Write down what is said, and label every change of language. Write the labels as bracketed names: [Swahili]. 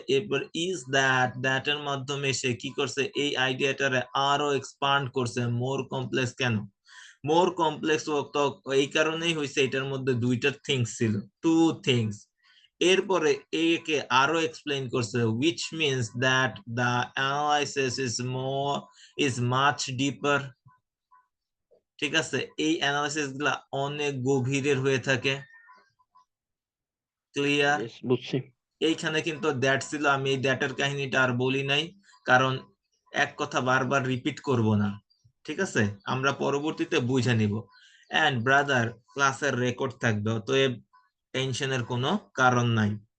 [Bangla] এরপর is that এর মাধ্যমে সে কি করছে, এই আইডিয়াটারে আরো এক্সপান্ড করছে। মোর কমপ্লেক্স কেন? মোর কমপ্লেক্স এই কারণেই হয়েছে, এটার মধ্যে দুইটা থিংস ছিল, টু থিংস। এরপরে একে আরো এক্সপ্লেইন করছে, [English] which means that the analysis is much deeper. [Bangla] ঠিক আছে, এই অ্যানালাইসিস গুলা অনেক গভীরের হয়ে থাকে। ক্লিয়ার? Yes, বুঝছি। এইখানে কিন্তু দ্যাট ছিল, আমি এই দ্যাটের কাহিনীটা আর বলি নাই, কারণ এক কথা বারবার রিপিট করব না। ঠিক আছে, আমরা পরবর্তীতে বুঝে নিব। এন্ড ব্রাদার, ক্লাসের রেকর্ড থাকবে, অতএব টেনশনের কোনো কারণ নাই।